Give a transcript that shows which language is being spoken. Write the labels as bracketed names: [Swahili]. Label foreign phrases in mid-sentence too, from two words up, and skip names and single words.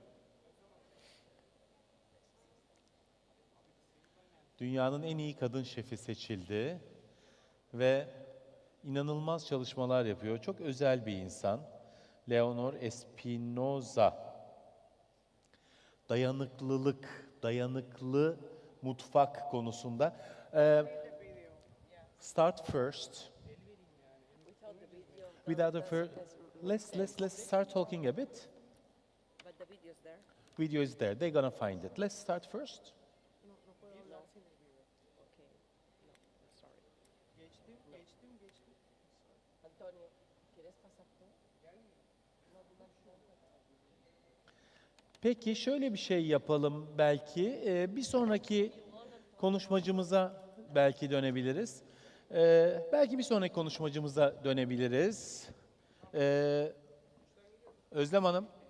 [Turkish] Dünyanın en iyi kadın şefi seçildi ve inanılmaz çalışmalar yapıyor. Çok özel bir insan. Leonor Espinosa. Dayanıklı mutfak konusunda. [English] Start first. Without the first, let's start talking a bit. But the video is there. Video is there. They're gonna find it. Let's start first. [Spanish] No puedo hablar sin el video. [English] Okay. No, sorry. Geçtim. [Spanish] Antonio, ¿quieres pasar tú? [Turkish] Peki şöyle bir şey yapalım belki. Bir sonraki konuşmacımıza belki dönebiliriz. Belki bir sonraki konuşmacımıza dönebiliriz. Özlem Hanım.